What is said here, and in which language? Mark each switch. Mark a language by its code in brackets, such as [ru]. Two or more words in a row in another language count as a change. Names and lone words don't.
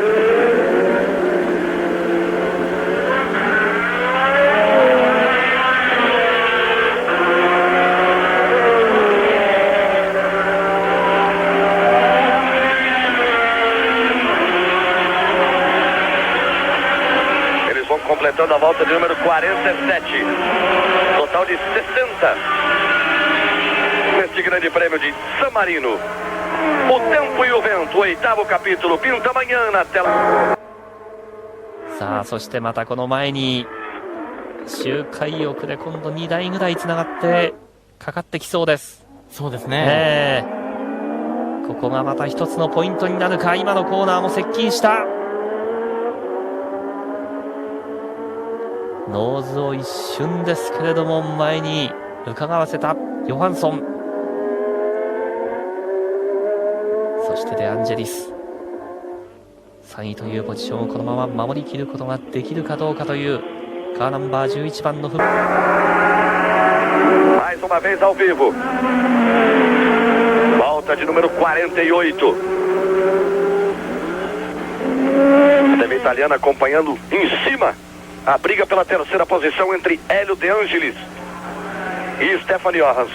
[pt] Eles vão completando a volta de número 47. Total de 60 neste Grande Prêmio de San Marino. O tempo e o vento, 8º capítulo, pinta amanhã na tela. [ja] さあ、そしてまたこの前に周回遅れ、今度2台ぐらいつながってかかってきそうです。そうですね。ここがまた一つのポイントになるか。今のコーナーも接近した。ノーズを一瞬ですけれども前に伺わせたヨハンソン、そしてデアンジェリス、3位というポジションをこのまま守りきることができるかどうかというカーナンバー11番のフッ。 [pt] Mais uma vez ao vivo. Volta de número 48. A TV italiana acompanhando em cima a briga pela terceira posição entre Hélio De Angelis e Stefan Johansson.